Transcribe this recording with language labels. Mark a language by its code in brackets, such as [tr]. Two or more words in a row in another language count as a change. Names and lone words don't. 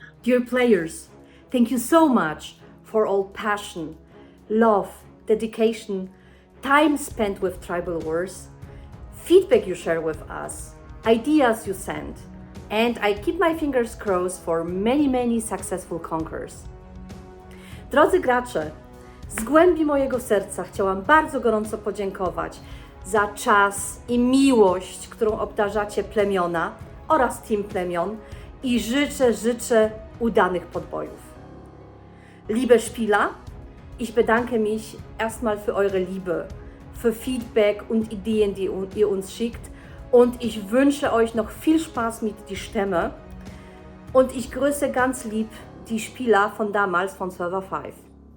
[en] Dear players, thank you so much for all passion, love, dedication, time spent with Tribal Wars, feedback you share with us, ideas you send, and I keep my fingers crossed for many successful conquers. [pl] Drodzy gracze, z głębi mojego serca chciałam bardzo gorąco podziękować za czas i miłość, którą obdarzacie plemiona oraz team plemion i życzę udanych podbojów. [de] Liebe Spieler, ich bedanke mich erstmal für eure Liebe, für Feedback und Ideen, die ihr uns schickt, und ich wünsche euch noch viel Spaß mit die Stämme und ich grüße ganz lieb die Spieler von damals von Server 5.